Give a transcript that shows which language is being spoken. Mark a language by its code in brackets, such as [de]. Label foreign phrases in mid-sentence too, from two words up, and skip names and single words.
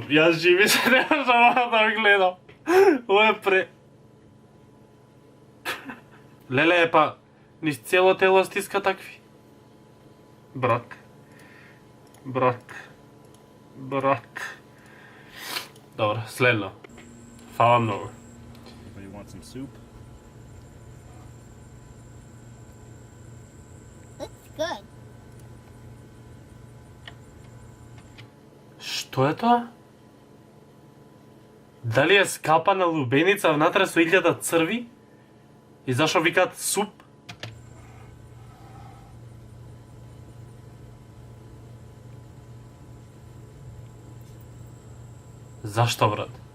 [mk] Јас живи се не можам да го гледам. Ова е Леле, па низ цело тело стиска такви. Брат. Добро, следно. Фала многу. [en] Anybody want some soup? Looks good. [mk] Што е тоа? Дали е скапана лубеница внатре со 1000 црви? И зашо викаат суп? Зашто, брат?